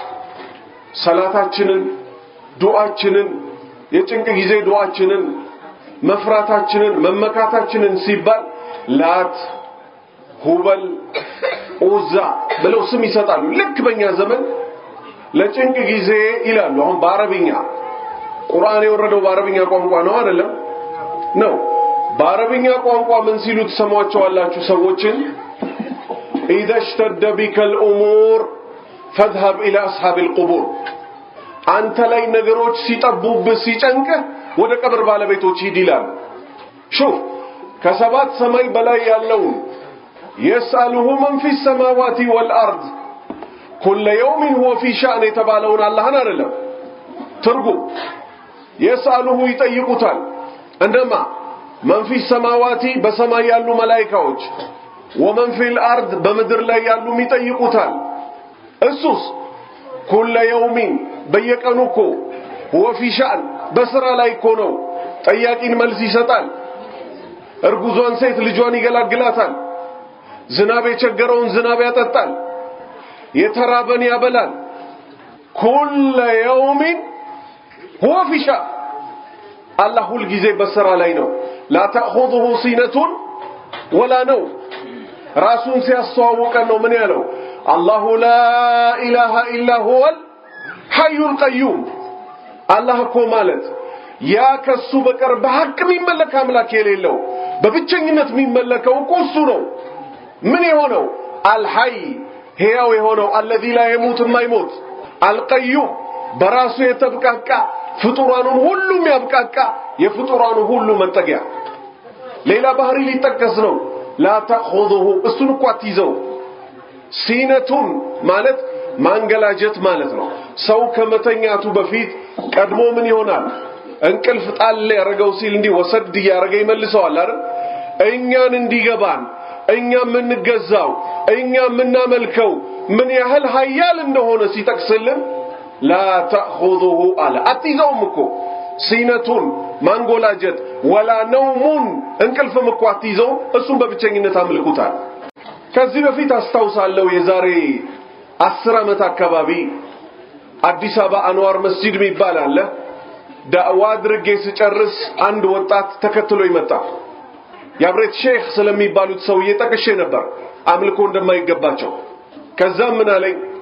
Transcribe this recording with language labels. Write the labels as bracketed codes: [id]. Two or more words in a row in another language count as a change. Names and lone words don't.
[am] ሰላታችንን ዱዓችንን የጭንቅ ጊዜ ዱዓችንን መፍራታችንን መመካታችንን ሲባል ላት ሁበል ኡዛ ብለው ስም ይሰጣሉ ልክ በእኛ ዘመን ለጭንቅ ጊዜ ይላሉ አሁን በአረብኛ ቁርአን የወረደው በአረብኛ ቋንቋ ነው አይደለም ነው በአረብኛ ቋንቋ ምን ሲሉ ተሰማዋቸዋላችሁ ሰዎችን [ar] اذا اشتد بك الامور فاذهب الى اصحاب القبور [am] አንተ ላይ ነገሮች ሲጠቡብህ ሲጨንቅህ ወደ ቀብር ባለቤቶች ሂድ ይላል شوف ከሰባት ሰማይ በላይ ያለው [ar] يسأله من في السماوات والارض كل يوم هو في شأن [am] የተባለውን አላህን አይደለም ትርጉም يسأله ይጠይቁታል እንደማ [ar] من في السماوات [am] በሰማይ ያሉ መላእክቶች [ar] ومن في الارض [am] በምድር ላይ ያሉ ይጠይቁታል እሱስ [ar] كل يوم [am] በየቀኑ እኮ [ar] هو في شأن [am] በስራ ላይ እኮ ነው ጠያቂን መልስ ይሰጣል እርጉዟን ሴት ልጇን ይገላግላታል ዝናብ የቸገረውን ዝናብ ያጠጣል የተራበን ያበላል [ar] كل يوم هو في شأن الله [am] ሁል ጊዜ በስራ ላይ ነው [ar] لا تأخذه سنة ولا نوم [am] ራሱን ሲያስተዋውቀን ነው ምን ያለው [ar] الله لا إله إلا هو الحي القيوم الله [am] እኮ ማለት ያ ከሱ በቀር በሐቅ የሚመለክ አምላክ የሌለው በብቸኝነት የሚመለከው እኮ እሱ ነው ምን የሆነው الحي ሕያው የሆነው [ar] الذي لا يموت [am] የማይሞት القيوم በራሱ የተብቃቃ ፍጡራኑን ሁሉ የሚያብቃቃ የፍጡራኑ ሁሉ መጠጊያ ሌላ ባህሪ ሊጠቀስ ነው [ar] لا تأخذه [am] እሱን እኮ አትይዘው ሲነቱን ማለት ማንገላጀት ማለት ነው ሰው ከመተኛቱ በፊት ቀድሞ ምን ይሆናል እንቅልፍ ጣል ያረጋው ሲል እንዲህ ወሰድ ያረጋ ይመልሰዋል አይደል እኛን እንዲገባን እኛ ምንገዛው እኛ ምናመልከው ምን ያህል ኃያል እንደሆነ ሲጠቅስልን [ar] لا تأخذه [am] على አትይዘውም እኮ ሲነቱን ማንጎላጀት [ar] ولا نوم [am] እንቅልፍም እኮ አትይዘው እሱን በብቸኝነት አምልኩታል ከዚህ በፊት አስታውሳለሁ የዛሬ 10 ዓመት አካባቢ አዲስ አበባ አንዋር መስጂድ የሚባል አለ ዳዕዋ አድርጌ ስጨርስ አንድ ወጣት ተከትሎ ይመጣ የአብሬት ሼክ ስለሚባሉት ሰውዬ ጠቅሼ ነበር አምልኮ እንደማይገባቸው ከዛም ምን አለኝ